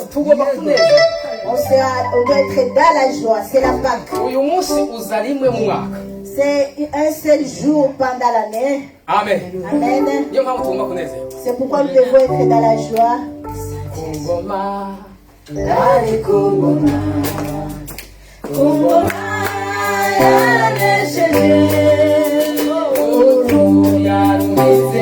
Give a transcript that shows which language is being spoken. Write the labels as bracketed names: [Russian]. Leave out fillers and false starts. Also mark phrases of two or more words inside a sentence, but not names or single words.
[Kinyarwanda] tugomba kunezerwa. [French] On doit être dans la joie, c'est la Pâque. [Kinyarwanda] uyu munsi uza rimwe mu mwaka. [French] C'est un seul jour pendant l'année. [Kinyarwanda] Amen. [French] Amen. [Kinyarwanda] niyo mpamvu tugomba kunezerwa. [French] C'est pourquoi nous devons être dans la joie. [Kinyarwanda] ku ngoma ari kungoma kungoma yaranesheje uru yarumize